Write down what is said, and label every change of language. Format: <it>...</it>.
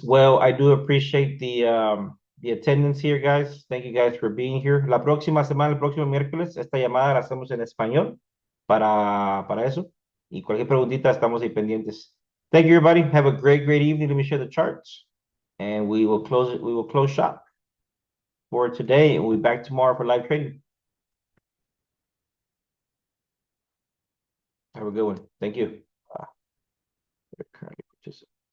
<en>Well, I do appreciate the attendance here, guys. Thank you guys for being here.</en> <es>La próxima semana, el próximo miércoles, esta llamada la hacemos en español para eso. Y cualquier preguntita, estamos ahí pendientes.</es> <en>Thank you, everybody. Have a great evening. Let me share the charts. And we will close it. We will close shop for today. And we'll be back tomorrow for live trading. Have a good one. Thank you. Currently participants.</en>